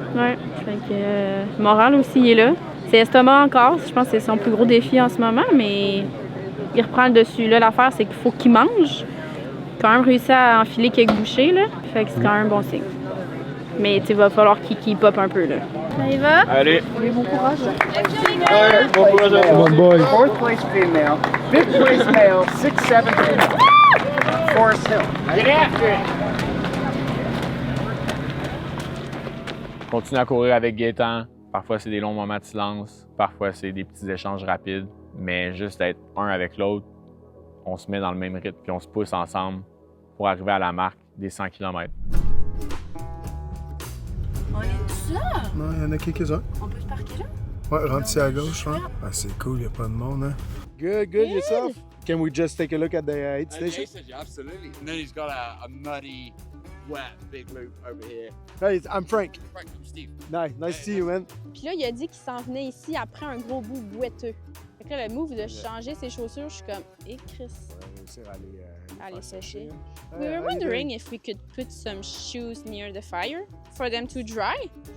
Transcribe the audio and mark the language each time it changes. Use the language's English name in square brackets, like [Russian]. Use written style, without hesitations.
[French] Ouais. Fait que, moral aussi, il est là. C'est estomac encore. Je pense que c'est son plus gros défi en ce moment, mais il reprend le dessus. Là, l'affaire, c'est qu'il faut qu'il mange. Quand même réussi à enfiler quelques bouchées, là. Fait que c'est quand même un bon signe. Mais il va falloir qu'il [English] keep up [French] un peu, là. Ça y va? Allez. Oui, bon courage. Ouais, bon courage à Bon boy. [English] Fourth place female, fifth place male, 6'7" female. Forest Hill. Get after it. [French] Continue à courir avec Gaëtan. Parfois, c'est des longs moments de silence. Parfois, c'est des petits échanges rapides. Mais juste être un avec l'autre, on se met dans le même rythme puis on se pousse ensemble pour arriver à la marque des 100 km. On est tout là? Non, il y en a quelques-uns. On peut se parquer là? Ouais, rentre ici à gauche, hein. Ah, c'est cool, il n'y a pas de monde, hein. [English] Good, yourself? Can we just take a look at the aid station? Absolutely. And then he's got a muddy, wet, big loop over here. Hey, I'm Frank. Frank, I'm Steve. Nice to see you, man. [French] Puis là, il a dit qu'il s'en venait ici après un gros bout boiteux. Fait que là, le move de changer ses chaussures, je suis comme, hé Chris, aller sécher. [English] We were wondering if we could put some shoes near the fire for them to dry.